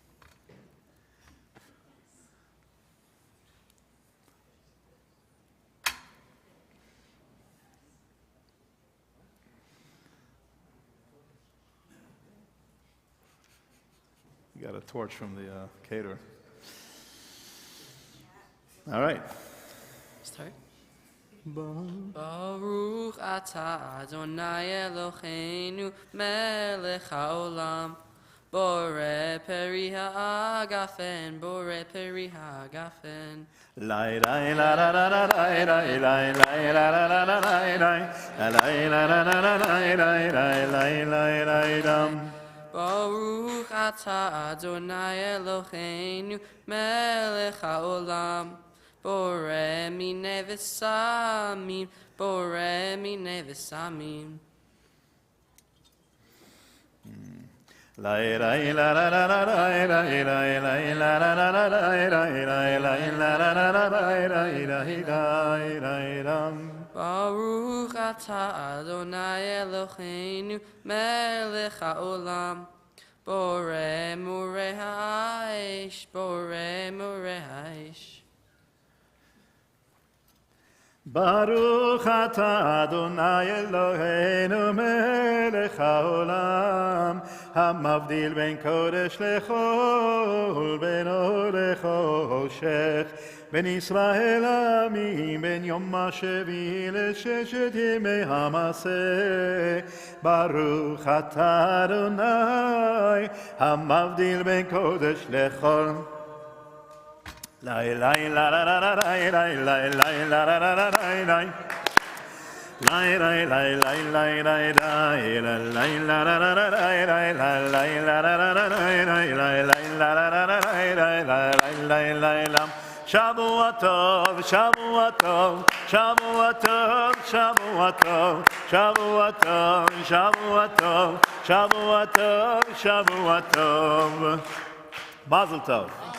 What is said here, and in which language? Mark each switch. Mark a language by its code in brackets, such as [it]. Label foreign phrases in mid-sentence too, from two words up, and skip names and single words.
[en] a torch from the caterer. All right. Start. [he] ברוך אתה אדוני אלוהינו מלך העולם בורא פרי הגפן בורא פרי הגפן. Lai lai la la la la lai lai lai lai la la la la lai lai lai la la la la lai lai lai lai lai dum. ברוך אתה אדוני אלוהינו מלך העולם בורא מיני בשמים בורא מיני בשמים. Lai lai la la la la lai lai lai lai la la la la lai lai lai lai la la la la lai lai lai lai dum. ברוך אתה אדוני אלוהינו מלך העולם בורא מאורי האש בורא מאורי האש. ברוך אתה אדוני אלוהינו מלך העולם המבדיל בין קודש לחול בין אור לחושך בין ישראל לעמים בין יום השביעי לששת ימי המעשה. ברוך אתה אדוני המבדיל בין קודש לחול. Lai lai la la la la lai lai lai lai la la la la lai lai lai lai lai lai lai lai lai lai la la la la lai lai lai la la la la lai lai lai la la la la lai lai lai lai lam. שבוע טוב, שבוע טוב, שבוע טוב, שבוע טוב, שבוע טוב, שבוע טוב, שבוע טוב, שבוע טוב. מזל טוב.